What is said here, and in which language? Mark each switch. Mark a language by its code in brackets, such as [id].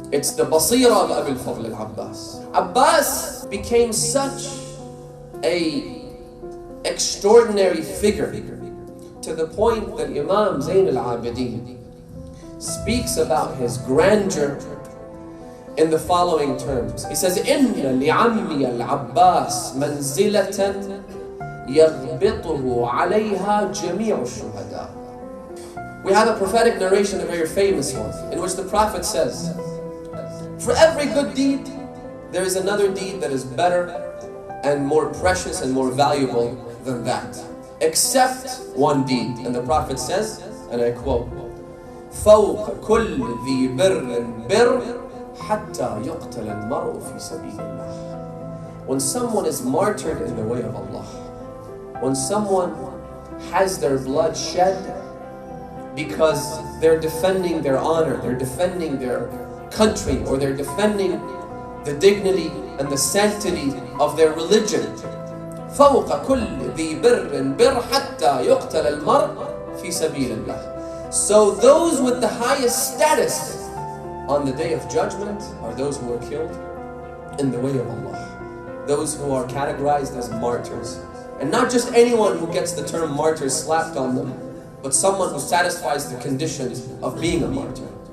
[en] It's the basira of Abu al-Fadl al-Abbas. Abbas became such an extraordinary figure to the point that Imam Zayn al-Abidin speaks about his grandeur in the following terms. He says, [ar] إِنَّ لِعَمِّيَ الْعَبَّاسِ مَنْزِلَةً يَغْبِطُهُ عَلَيْهَا جَمِيعُ الشُّهَدَاءِ. [en] We have a prophetic narration, a very famous one, in which the Prophet says, for every good deed, there is another deed that is better and more precious and more valuable than that, except one deed. And the Prophet says, and I quote, [ar] فَوْقَ كُلِّ ذِي بِرٍّ بِرٍّ حَتَّى يُقْتَلَ الْمَرْءُ فِي سَبِيلِ اللَّهِ. [en] When someone is martyred in the way of Allah, when someone has their blood shed because they're defending their honor, they're defending their country, or they're defending the dignity and the sanctity of their religion. [ar] فوق كل ذي بر بر حتى يقتل المرء في سبيل الله. [en] So those with the highest status on the day of judgment are those who are killed in the way of Allah. Those who are categorized as martyrs. And not just anyone who gets the term martyr slapped on them, but someone who satisfies the conditions of being a martyr.